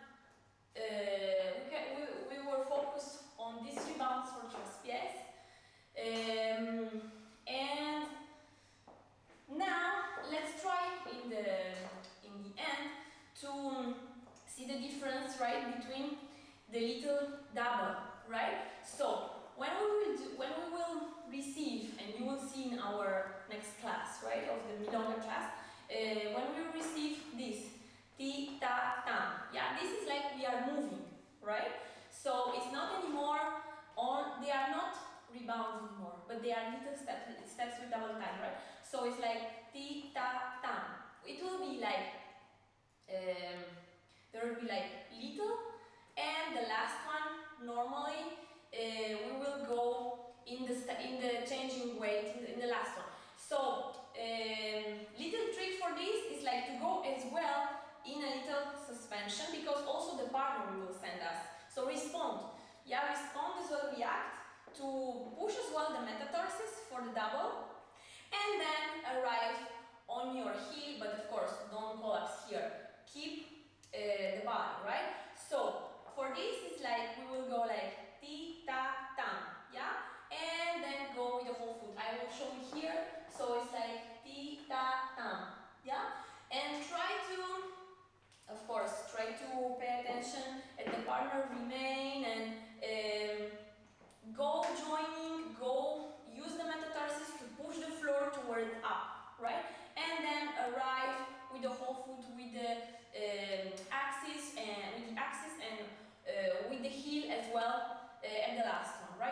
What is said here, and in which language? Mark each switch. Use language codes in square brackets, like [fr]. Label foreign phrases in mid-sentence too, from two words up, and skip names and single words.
[en] We were focused on these rebounds for traspiés, and now let's try in the end to see the difference, right, between the little double, right? So when we will receive, and you will see in our next class, right, of the milonga class, when we receive this ti ta tam, yeah, this is like we are moving, right? So it's not anymore they are not rebounds anymore, but they are little steps with double time, right? So it's like ti ta tam. It will be like there will be like little, and the last one normally we will go in the changing weight in the last one. So little trick for this is like to go as well in a little suspension, because also the partner will send us. So respond, yeah, respond as well, react to push as well the metatarsus for the double, and then arrive on your heel, but of course don't collapse here. Keep the body, right? So for this it's like we will go like ti ta tam, yeah, and then go with the whole foot. I will show you here. So it's like ti ta tam, yeah, and try to, of course, try to pay attention at the partner remain, and go joining, go use the metatarsus to push the floor towards up, right? And then arrive with the whole foot with the axis and with the heel as well at the last one, right?